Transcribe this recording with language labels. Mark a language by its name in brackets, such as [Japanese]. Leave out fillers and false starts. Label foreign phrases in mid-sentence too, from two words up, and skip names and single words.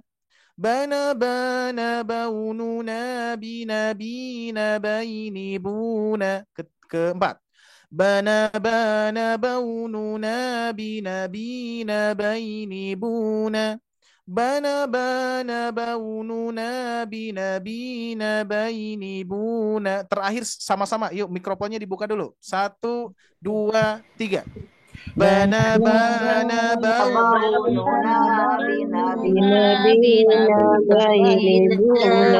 [Indonesian] Bana baununa bina baini buna. Keempat. Bana baununa bina baini buna. Bana baununa bina baini buna. Terakhir sama-sama, yuk mikrofonnya dibuka dulu. 1, 2, 3. Bana baununa bina baini buna.